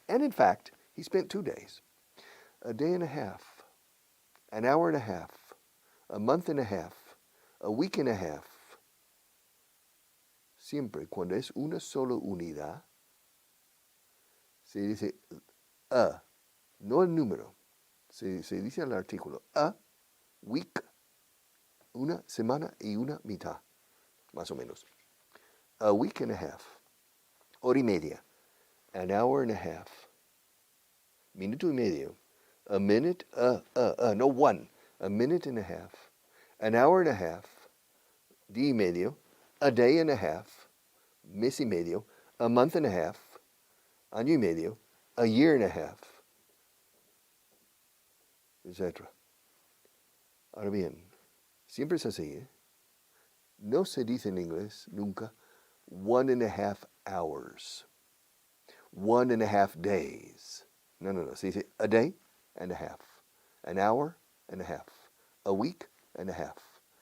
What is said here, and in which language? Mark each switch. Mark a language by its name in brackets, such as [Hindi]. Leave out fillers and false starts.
[English] And in fact, he spent 2 days. A day and a half, an hour and a half, a month and a half, a week and a half. [Spanish] Siempre cuando es una sola unidad, se dice a, no el número. Se dice el artículo [English] a week, [Spanish] una semana y una mitad, más o menos. [English] A week and a half, [Spanish] hora y media, [English] an hour and a half, [Spanish] minuto y medio, [English] a minute, no one, a minute and a half, an hour and a half, [Spanish] día y medio, [English] a day and a half, [Spanish] mes y medio, [English] a month and a half, [Spanish] año y medio, [English] a year and a half, etc. [Spanish] Ahora bien, siempre es así, ¿eh? No se dice en inglés nunca [English] 1.5 hours, 1.5 days. [Spanish] No. Se dice [English] a day and a half, an hour and a half, a week and a half.